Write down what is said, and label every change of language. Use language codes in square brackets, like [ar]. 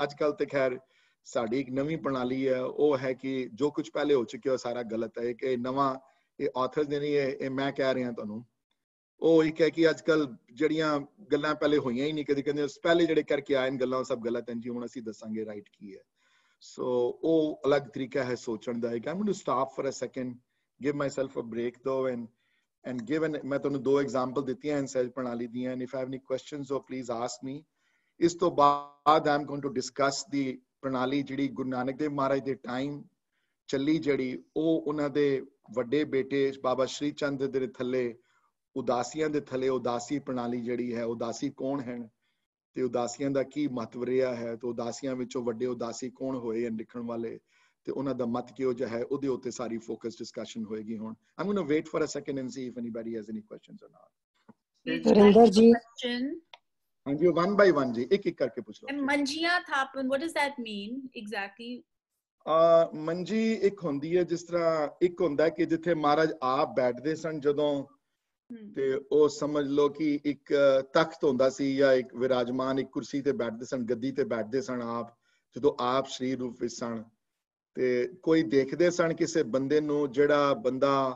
[pa] ਅੱਜ ਕੱਲ ਤੇ ਖੈਰ ਸਾਡੀ ਇੱਕ ਨਵੀਂ ਪ੍ਰਣਾਲੀ ਹੈ, ਉਹ ਹੈ ਕਿ ਜੋ ਕੁਝ ਪਹਿਲੇ ਹੋ ਚੁੱਕਿਆ ਉਹ ਸਾਰਾ ਗਲਤ ਹੈ, ਕਿ ਨਵਾਂ ਇਹ ਆਥਰਸ ਦੇ ਨਹੀਂ ਹੈ, ਇਹ ਮੈਂ ਕਹਿ ਰਿਹਾ ਤੁਹਾਨੂੰ। ਉਹ ਇੱਕ ਹੈ ਕਿ ਅੱਜ ਕੱਲ ਜਿਹੜੀਆਂ ਗੱਲਾਂ ਪਹਿਲੇ ਹੋਈਆਂ ਹੀ ਨਹੀਂ, ਕਦੇ ਕਹਿੰਦੇ ਪਹਿਲੇ ਜਿਹੜੇ ਕਰਕੇ ਆਏ ਨੇ ਗੱਲਾਂ ਉਹ ਸਭ ਗਲਤ ਹਨ ਜੀ, ਹੁਣ ਅਸੀਂ ਦੱਸਾਂਗੇ ਰਾਈਟ ਕੀ ਹੈ। ਸੋ ਉਹ ਅਲੱਗ ਤਰੀਕਾ ਹੈ ਸੋਚਣ ਦਾ। [en] I'm going to stop for a second, give myself a break though, and given [pa] ਮੈਂ ਤੁਹਾਨੂੰ 2 ਐਗਜ਼ਾਮਪਲ ਦਿੱਤੀਆਂ ਹਨ ਸਹਿਜ ਪ੍ਰਣਾਲੀ ਦੀਆਂ, [en] and if I have any questions so please ask me। [pa] ਇਸ ਤੋਂ ਬਾਅਦ [en] I'm going to discuss the [pa] ਪ੍ਰਣਾਲੀ ਜਿਹੜੀ ਗੁਰੂ ਨਾਨਕ ਦੇਵ ਮਹਾਰਾਜ ਦੇ ਟਾਈਮ ਚੱਲੀ, ਜਿਹੜੀ ਉਹ ਉਹਨਾਂ ਦੇ ਵੱਡੇ ਬੇਟੇ ਬਾਬਾ ਸ਼੍ਰੀ ਚੰਦ ਦੇ ਥੱਲੇ, ਉਦਾਸੀਆਂ ਦੇ ਥੱਲੇ ਉਦਾਸੀ ਪ੍ਰਣਾਲੀ ਜਿਹੜੀ ਹੈ, ਉਦਾਸੀ ਕੌਣ ਹਨ ਤੇ ਉਦਾਸੀਆਂ ਦਾ ਕੀ ਮਹੱਤਵ ਰਿਹਾ ਹੈ, ਤੇ ਉਦਾਸੀਆਂ ਵਿੱਚੋਂ ਵੱਡੇ ਉਦਾਸੀ ਕੌਣ ਹੋਏ ਹਨ ਲਿਖਣ ਵਾਲੇ, ਤੇ ਉਹਨਾਂ ਦਾ ਮਤ ਕਿਹੋ ਜਿਹਾ ਹੈ, ਉਹਦੇ ਉੱਤੇ ਸਾਰੀ ਫੋਕਸ ਡਿਸਕਸ਼ਨ ਹੋਏਗੀ। ਹੁਣ [en] I'm going to wait for a second and see if anybody has any questions or not। Surinder ji, [hi] हाँ जी, 1 by 1 जी, एक एक करके पूछ लो। [en] And manjiya thapan, what does that mean exactly? [pa] ਮੰਜੀ ਇੱਕ ਹੁੰਦੀ ਹੈ ਜਿਸ ਤਰ੍ਹਾਂ ਇੱਕ ਹੁੰਦਾ ਕਿ ਜਿੱਥੇ ਮਹਾਰਾਜ ਆਪ ਬੈਠਦੇ ਸਨ ਜਦੋਂ ਤੇ ਉਹ ਸਮਝ ਲਓ ਕਿ ਇੱਕ ਤਖਤ ਹੁੰਦਾ ਸੀ ਜਾਂ ਇੱਕ ਵਿਰਾਜਮਾਨ ਇੱਕ ਕੁਰਸੀ ਤੇ ਬੈਠਦੇ ਸਨ, ਗੱਦੀ ਤੇ ਬੈਠਦੇ ਸਨ ਆਪ, ਜਦੋਂ ਆਪ ਸਰੀਰ ਰੂਪ ਵਿੱਚ ਸਨ ਤੇ ਕੋਈ ਦੇਖਦੇ ਸਨ ਕਿਸੇ ਬੰਦੇ ਨੂੰ ਜਿਹੜਾ ਬੰਦਾ